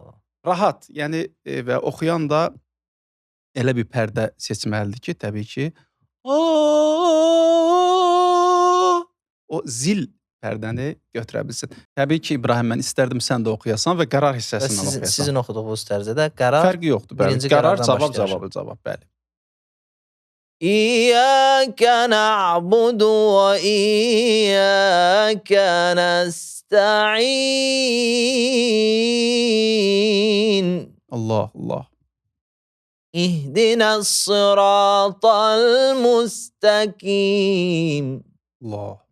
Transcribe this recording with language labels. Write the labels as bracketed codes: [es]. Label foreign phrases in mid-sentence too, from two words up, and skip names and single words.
[az] Rahat, yəni və oxuyan da elə bir pərdə seçməlidir ki, təbii ki, o zil pərdəni götürə bilsin. Təbii ki, İbrahim, mən istərdim sən də oxuyasan və qərar Və hissəsindən oxuyasan. sizin oxuduğunuz tərzdə də qərar Fərqi yoxdur, bəli. birinci Qərar, qərardan cavab, başlayır. cavabı, cavab, bəli. [ar] إِيَّاكَ نَعْبُدُ وَإِيَّاكَ نَسْتَعِينُ. [az] Allah, Allah. [ar] اهْدِنَا الصِّرَاطَ الْمُسْتَقِيمَ. [az] Allah.